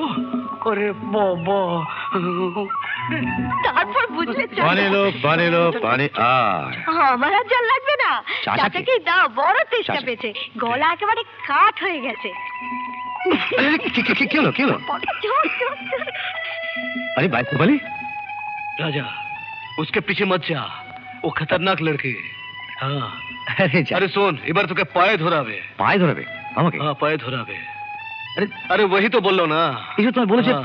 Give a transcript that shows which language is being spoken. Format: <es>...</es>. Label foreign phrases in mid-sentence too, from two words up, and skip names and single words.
<hi>अरे बाबा</hi> <bn>তারপর বুঝলে পানি লো পানি আর আমার আর জল লাগবে না। চাচাকে দাও, বড় তেষ্টা পেয়েছে, গলা একেবারে কাঠ হয়ে গেছে। কি হলো চল, চল, চল।</bn> <hi>अरे बाइस्कोप वाली राजा उसके पीछे मत जा, वो खतरनाक लड़की। हाँ अरे अरे सुन,</hi> <bn>এবার তোকে পায়ে ধরাবে। পায়ে ধরাবে আমাকে? হ্যাঁ পায়ে ধরাবে। আরে আরে</bn> <hi>वही तो</hi> <bn>বললো না। এসব তোমায় বলেছে? হ্যাঁ।</bn>